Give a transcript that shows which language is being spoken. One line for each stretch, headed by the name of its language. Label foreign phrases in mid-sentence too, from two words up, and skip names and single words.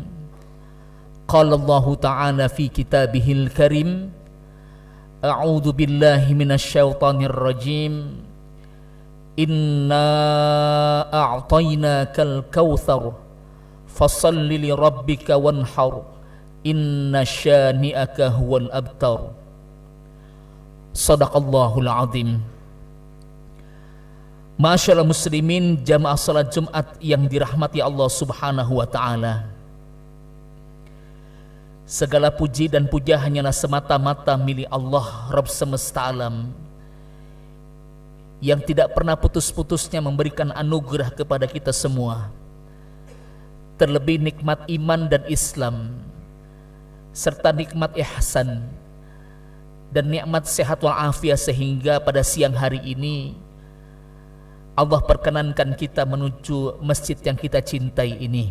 Arabic: قال الله تعالى في كتابه الكريم، أعوذ بالله من الشيطان الرجيم. إنا أعطيناك الكوثر فصل لربك وانحر. إن شانئك هو الأبتر. صدق الله العظيم. ما شاء الله مسلمين,
Indonesian: jamaah salat Jumat yang dirahmati Allah
Arabic: سبحانه وتعالى.
Indonesian: Segala puji dan puja hanyalah semata-mata milik Allah Rabb semesta alam, yang tidak pernah putus-putusnya memberikan anugerah kepada kita semua, terlebih nikmat iman dan Islam, serta nikmat ihsan dan nikmat sehat walafiat, sehingga pada siang hari ini Allah perkenankan kita menuju masjid yang kita cintai ini.